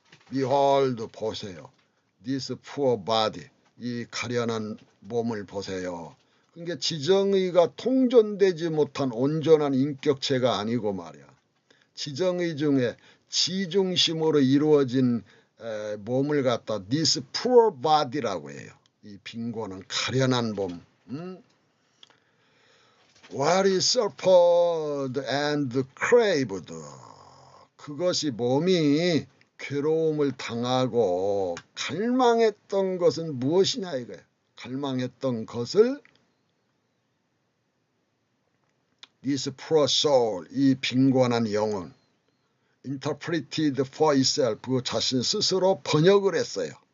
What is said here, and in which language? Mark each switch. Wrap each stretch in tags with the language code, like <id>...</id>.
<en>Behold,</en> <ko>보세요.</ko> <en>This poor body,</en> <ko>이 가련한 몸을 보세요. 그러니까 지정의가 통존되지 못한 온전한 인격체가 아니고 말이야. 지정의 중에 지중심으로 이루어진 몸을 갖다</ko> <en>this poor body</en> <ko>라고 해요. 이 빈곤한 가련한 몸.</ko> <en>What is suffered and craved.</en> <ko>그것이 몸이 괴로움을 당하고 갈망했던 것은 무엇이냐 이거예요. 갈망했던 것을</ko> <en>this poor soul,</en> <ko>이 빈곤한 영혼,</ko> <en>interpreted for itself,</en> <ko>그 자신 스스로 번역을 했어요.</ko>